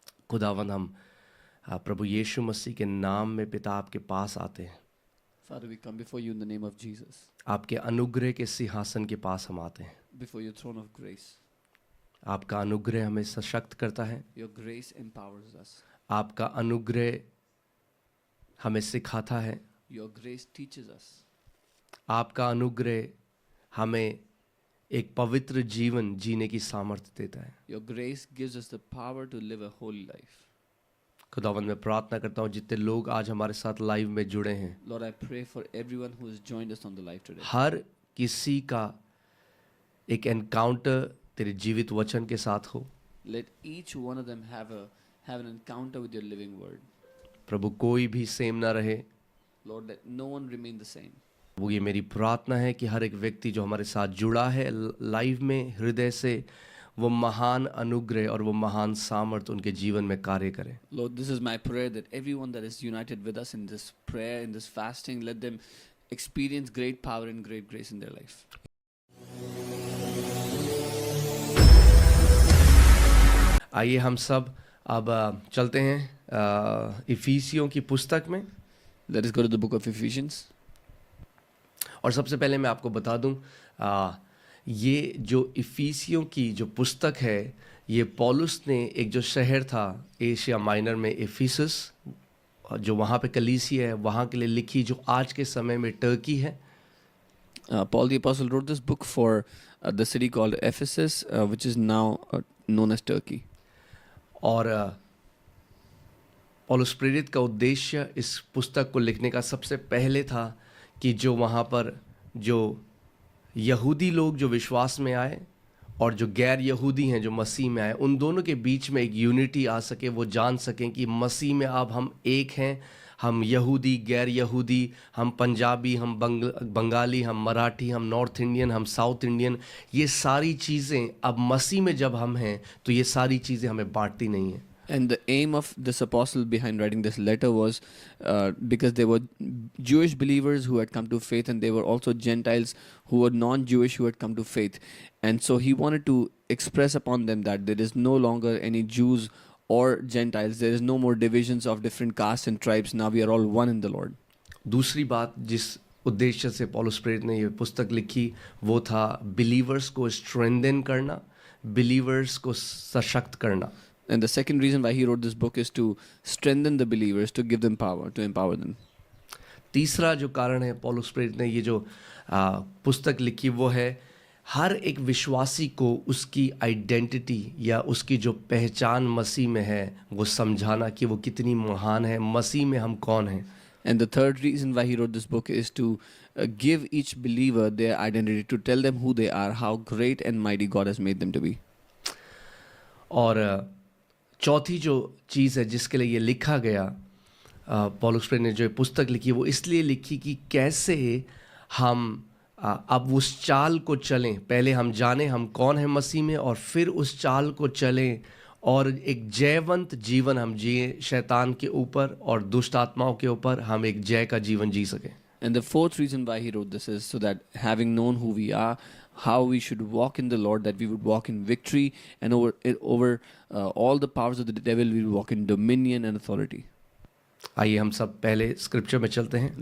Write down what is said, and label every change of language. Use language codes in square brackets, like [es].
[hi] खुदावन हम प्रभु यीशु मसीह के नाम में पिता आपके पास आते हैं। [en] Father, we come before you in the name of Jesus, [hi] आपके अनुग्रह के सिंहासन के पास हम आते हैं। [en] before your throne of grace. [hi] आपका अनुग्रह हमें सशक्त करता है। [en] Your grace empowers us. [hi] आपका अनुग्रह हमें सिखाता है। [en] Your grace teaches us. [hi] आपका अनुग्रह हमें एक पवित्र जीवन जीने की सामर्थ्य देता है। [en] Your grace gives us the power to live a holy life. [hi] खुदावन मैं प्रार्थना करता हूँ जितने लोग आज हमारे साथ लाइव में जुड़े हैं, [en] Lord, I pray for everyone who has joined us on the live today. [hi] हर किसी का एक एनकाउंटर तेरे जीवित वचन के साथ हो। [en] Let each one of them have an encounter with your living word. [hi] प्रभु कोई भी सेम ना रहे। [en] Lord, let no one remain the same. [hi] वो ये मेरी प्रार्थना है कि हर एक व्यक्ति जो हमारे साथ जुड़ा है लाइव में हृदय से, वो महान अनुग्रह और वो महान सामर्थ उनके जीवन में कार्य करे। [en] Lord, this is my prayer that everyone that is united with us in this prayer, in this fasting, let them experience great power and great grace in their life. [hi] आइए हम सब अब चलते हैं इफिसियों की पुस्तक में। [en] Let us go to the book of Ephesians. [hi] और सबसे पहले मैं आपको बता दूं, ये जो इफिसियों की जो पुस्तक है, ये पौलुस ने एक जो शहर था एशिया माइनर में, इफिसस, जो वहाँ पे कलीसिया है, वहाँ के लिए लिखी, जो आज के समय में टर्की है। [en] Paul the Apostle wrote this book for the city called Ephesus, which is now known as Turkey. [hi] और पौलुस प्रेरित का उद्देश्य इस पुस्तक को लिखने का सबसे पहले था कि जो वहाँ पर जो यहूदी लोग जो विश्वास में आए और जो गैर यहूदी हैं जो मसीह में आए, उन दोनों के बीच में एक यूनिटी आ सके। वो जान सकें कि मसीह में अब हम एक हैं। हम यहूदी, गैर यहूदी, हम पंजाबी, हम बंगाली, हम मराठी, हम नॉर्थ इंडियन, हम साउथ इंडियन, ये सारी चीज़ें अब मसीह में जब हम हैं तो ये सारी चीज़ें हमें बांटती नहीं हैं। [en] And the aim of this apostle behind writing this letter was because they were Jewish believers who had come to faith, and they were also Gentiles who were non-Jewish who had come to faith. And so he wanted to express upon them that there is no longer any Jews or Gentiles. There is no more divisions of different castes and tribes. Now we are all one in the Lord. [hi] दूसरी बात जिस उद्देश्य से पौलुस प्रेरित ने ये पुस्तक लिखी, वो था बिलीवर्स को स्ट्रेंथन करना, बिलीवर्स को सशक्त करना। [en] And the second reason why he wrote this book is to strengthen the believers, to give them power, to empower them. [hi] तीसरा जो कारण है पौलुस प्रेरित ने ये जो पुस्तक लिखी, वो है हर एक विश्वासी को उसकी आइडेंटिटी या उसकी जो पहचान मसीह में है वो समझाना कि वो कितनी महान है, मसीह में हम कौन हैं। [en] And the third reason why he wrote this book is to give each believer their identity, to tell them who they are, how great and mighty God has made them to be. [hi] और चौथी जो चीज़ है जिसके लिए ये लिखा गया, पौलुस प्रेरित ने जो पुस्तक लिखी वो इसलिए लिखी कि कैसे हम अब उस चाल को चलें। पहले हम जाने हम कौन है मसीह में, और फिर उस चाल को चलें और एक जयवंत जीवन हम जिए, शैतान के ऊपर और दुष्ट आत्माओं के ऊपर हम एक जय का जीवन जी सकें। [en] And the fourth reason why he wrote this is so that having known who we are, how we should walk in the Lord, that we would walk in victory, and over all the powers of the devil, we would walk in dominion and authority. [hi] आइए हम सब पहले scripture में चलते हैं।